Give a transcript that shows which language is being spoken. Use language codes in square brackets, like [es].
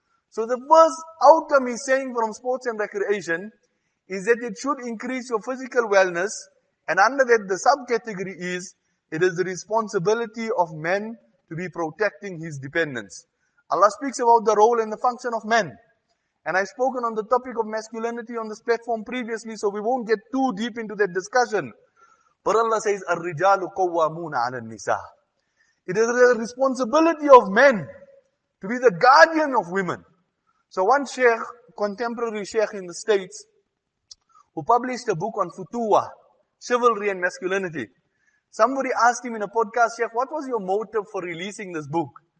[en] So the first outcome he's saying from sports and recreation is that it should increase your physical wellness, and under that the subcategory is, it is the responsibility of men to be protecting his dependents. Allah speaks about the role and the function of men. And I've spoken on the topic of masculinity on this platform previously, so we won't get too deep into that discussion. But Allah says, [ar] الرِّجَالُ قَوَّامُونَ عَلَى النِّسَاءِ. [en] It is the responsibility of men to be the guardian of women. So one Sheikh, contemporary Sheikh in the States, who published a book on futuwa, chivalry and masculinity. Somebody asked him in a podcast, Sheikh, what was your motive for releasing this book?